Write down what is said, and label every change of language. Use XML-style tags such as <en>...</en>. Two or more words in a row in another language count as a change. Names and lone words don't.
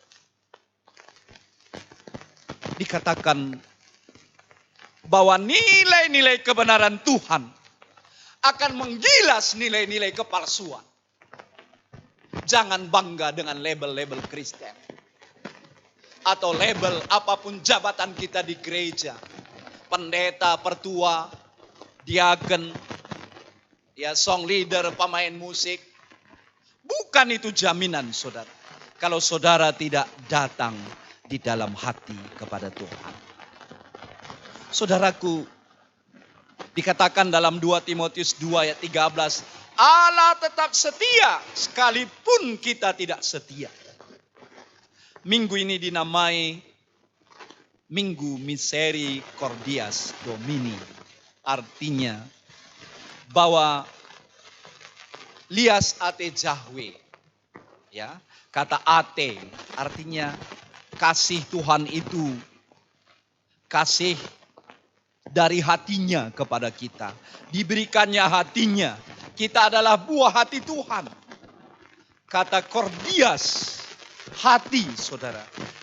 <id>Dikatakan bahwa nilai-nilai kebenaran Tuhan akan menggilas nilai-nilai kepalsuan. Jangan bangga dengan label-label Kristen. Atau label apapun jabatan kita di gereja. Pendeta, pertua, diaken, ya</id> <en>song leader,</en> <id>pemain musik. Bukan itu jaminan saudara. Kalau saudara tidak datang di dalam hati kepada Tuhan. Saudaraku, dikatakan dalam 2 Timotius 2 ayat 13. Allah tetap setia sekalipun kita tidak setia. Minggu ini dinamai Minggu</id> <la>Misericordias Domini.</la> <id>Artinya bahwa lias ate Jahwe. Ya, kata ate artinya kasih Tuhan itu kasih dari hatinya kepada kita. Diberikannya hatinya. Kita adalah buah hati Tuhan. Kata cordias, hati saudara.</id>